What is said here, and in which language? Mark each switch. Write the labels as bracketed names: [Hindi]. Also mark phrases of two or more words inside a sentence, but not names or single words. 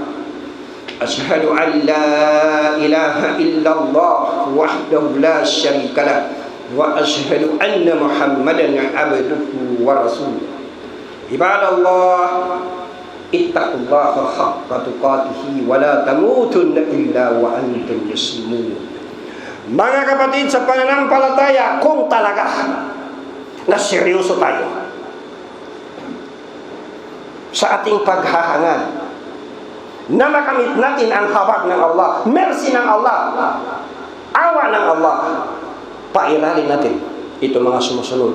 [Arabic] أشهد أن لا إله إلا الله وحده لا شريك له وأشهد أن محمدا عبده ورسوله. عباد الله، اتقوا الله حق تقاته ولا تموتن إلا وأنتم مسلمون. [Filipino] Mga kapatid sa pananampalataya, kung talaga na seryoso tayo sa ating paghahangad na makamit natin ang habag ng Allah, mercy ng Allah, awa ng Allah, pairalin natin ito mga sumusunod.